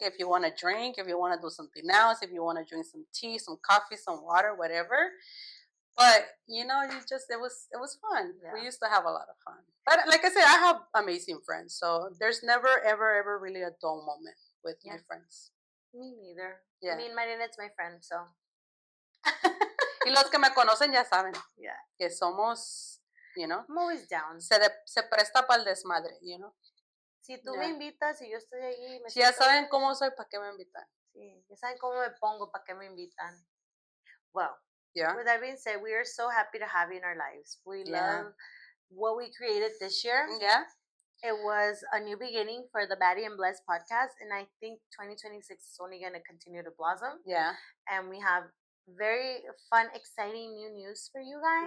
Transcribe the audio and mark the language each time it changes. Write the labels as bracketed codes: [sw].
[en] If you want to drink, if you want to do something else, if you want to drink some tea, some coffee, some water, whatever. But it was fun. Yeah. We used to have a lot of fun. But like I said, I have amazing friends, so there's never ever really a dull moment with my friends. Me neither. Yeah. Me and Marinette's my friend, so. [es] Y los que me conocen ya saben. Yeah. Que somos, [en] I'm always down. [es] Se presta para el desmadre, Si tú me invitas y yo estoy ahí. Si ya saben cómo soy, ¿para qué me invitan? Sí, ya saben cómo me pongo, ¿para qué me invitan? [en] Well. Yeah. With that being said, we are so happy to have you in our lives. We love what we created this year. Yeah. It was a new beginning for the Baddy and Bless podcast, and I think 2026 is only going to continue to blossom. Yeah. And we have very fun, exciting new news for you guys.